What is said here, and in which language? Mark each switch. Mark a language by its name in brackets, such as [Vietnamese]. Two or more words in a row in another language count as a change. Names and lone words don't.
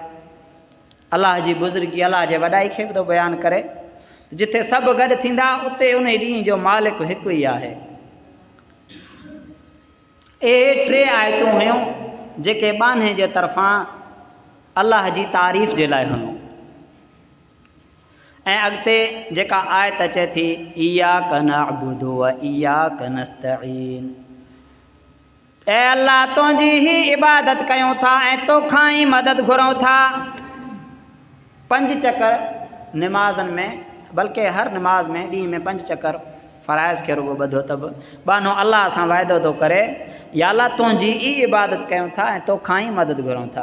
[Sindhi] अल्लाह जी बुज़ुर्गी, अल्लाह जे वॾाई खे बि थो बयानु करे, जिथे सभु गॾु थींदा उते उन ॾींहं जो मालिक हिकु ई आहे। इहे टे आयतूं हुयूं जेके बाने जे तरफ़ां अल्लाह जी तारीफ़ जे लाइ हुयूं, ऐं अॻिते जेका आयत अचे थी [Arabic] إياك نعبد وإياك نستعين, [Sindhi] ऐं अल्लाह तुंहिंजी ई इबादत कयूं था ऐं तोखां ई मदद घुरूं था। 5 चकर निमाज़नि में, बल्कि हर निमाज़ में ॾींहं में 5 चकर फ़राइज़ खे रुगो ॿधो त बि बानो अल्लाह सां वाइदो थो करे, या अल्लाह तुंहिंजी ई इबादत कयूं था ऐं तोखां ई मदद घुरूं था।